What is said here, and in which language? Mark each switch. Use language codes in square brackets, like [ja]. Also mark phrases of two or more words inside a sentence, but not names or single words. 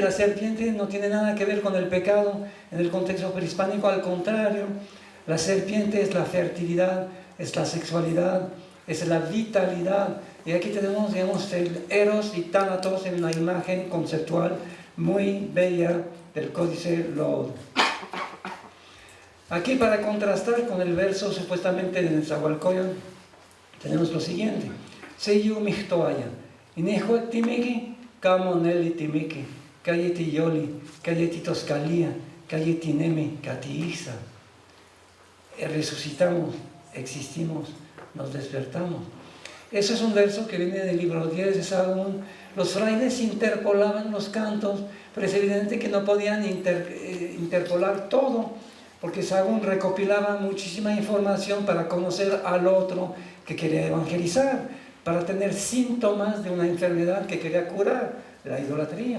[es] La serpiente no tiene nada que ver con el pecado en el contexto prehispánico, al contrario, la serpiente es la fertilidad, es la sexualidad, es la vitalidad. Y aquí tenemos, digamos, el Eros y Tánatos en una imagen conceptual muy bella del Códice Lod. Aquí, para contrastar con el verso supuestamente de Nezahualcóyotl, tenemos lo siguiente: [nah] Seyu Mihtoaya, Inehuac Timiki, Kamo Neli Timiki, Kayeti Yoli, Kayeti Toscalia, Kayeti Nemi, Katiiza. [es] Resucitamos, existimos, nos despertamos. Eso es un verso que viene del libro 10 de Sahagún. Los frailes interpolaban los cantos, pero es evidente que no podían interpolar todo, porque Sahagún recopilaba muchísima información para conocer al otro que quería evangelizar, para tener síntomas de una enfermedad que quería curar, la idolatría.